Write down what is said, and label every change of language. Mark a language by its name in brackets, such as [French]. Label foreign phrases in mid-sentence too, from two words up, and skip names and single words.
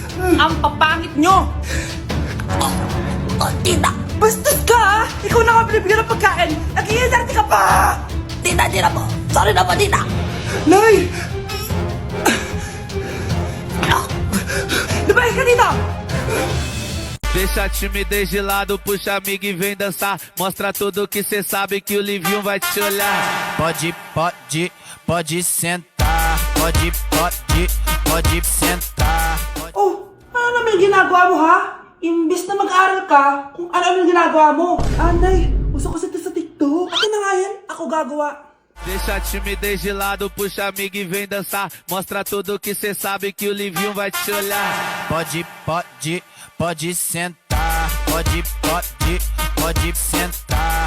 [Filipino] Ang papangit nyo! Tita! Bastos ka, ha? Ikaw na nga binibigyan ng pagkain! Nag-iinarte ka pa! Tita po! Sorry na po, tita! Nay! Lumayas ka dito! [Portuguese] Deixa a timidez de lado, puxa amigo e vem dançar. Mostra tudo que cê sabe que o Livinho vai te olhar. Pode sentar. Pode sentar. [Filipino] Ano naman yung ginagawa mo, ha? Imbis na mag-aral ka, kung ano yung ginagawa mo. Nay, uso kasi ito sa TikTok. Akin na nga yan, ako gagawa. [Portuguese] Deixa a timidez de lado, puxa amigo e vem dançar. Mostra tudo que cê sabe que o Livinho vai te olhar. Pode sentar. Pode sentar.